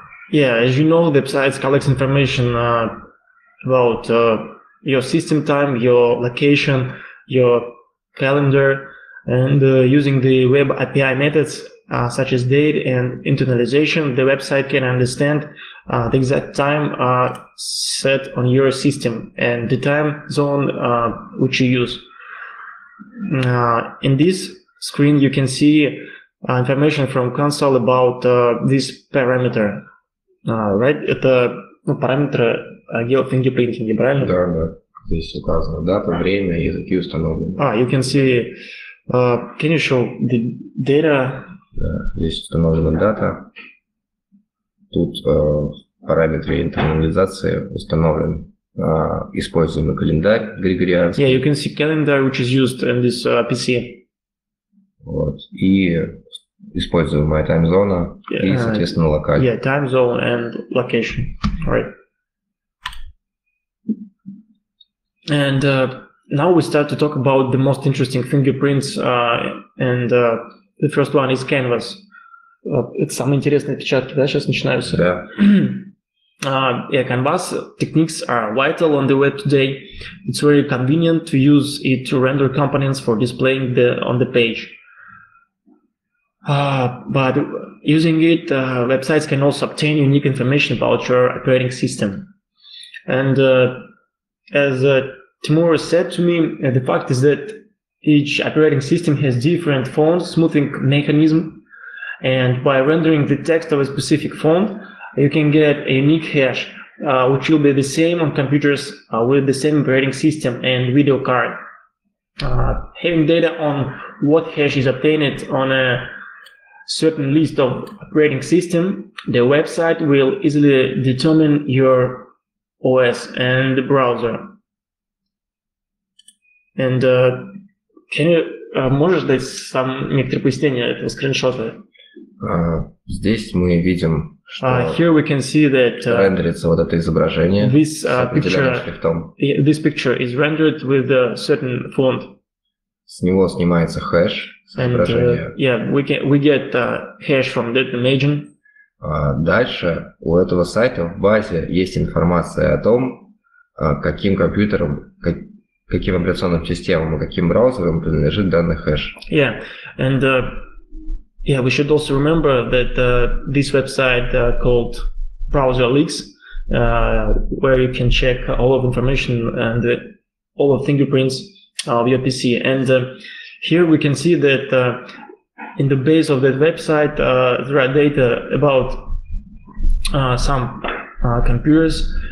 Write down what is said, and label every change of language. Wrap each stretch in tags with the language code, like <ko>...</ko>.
<en>Yeah, as you know, the website collects information about your system time, your location, your calendar, and using the web API methods such as date and internalization, the website can understand the exact time set on your system and the time zone which you use. In this screen, you can see information from console about this parameter. Right?</en> <ru>Это параметры геофингерпринтинга, правильно? Да. Здесь указано дата, время, языки установлены.</ru> <en>You can see. Can you show the data?</en> <ru>Да, здесь установлена дата. Тут параметры интернализации установлен используемый календарь григорианский.</ru> <en>Yeah, you can see calendar which is used in this PC.</en> <ru>Вот. И используемая таймзона и, соответственно, локальная.</ru> <en>Yeah, time zone and location. Right. And now we start to talk about the most interesting fingerprints, and the first one is canvas.</en> <ru>Это самые интересные отпечатки, да, сейчас начинаются? Да.</ru> <en>Yeah, canvas techniques are vital on the web today. It's very convenient to use it to render components for displaying on the page. But using it, websites can also obtain unique information about your operating system. And as Timur said to me, the fact is that each operating system has different font smoothing mechanism, and by rendering the text of a specific font, you can get a unique hash, which will be the same on computers with the same operating system and video card. Having data on what hash is obtained on a certain list of operating system, the website will easily determine your OS and the browser. And can you</en> <ru>можешь дать некоторые пояснения этого скриншота? Здесь мы видим, что</ru> <en>here we can see that</en> <ru>рендерится вот это изображение</ru> <en>this</en> <ru>с определенным шрифтом.</ru> <en>This picture is rendered with a certain font.</en> <ru>С него снимается хэш с изображения.</ru> <en>Yeah, we get hash from that image.</en> <ru>Дальше у этого сайта в базе есть информация о том, каким компьютером, каким операционным системам и каким браузерам принадлежит данный хэш.</ru> <en>Yeah, and yeah, we should also remember that this website called Browser Leaks, where you can check all of information and all of fingerprints of your PC. And here we can see that in the base of that website, there are data about some computers.</en>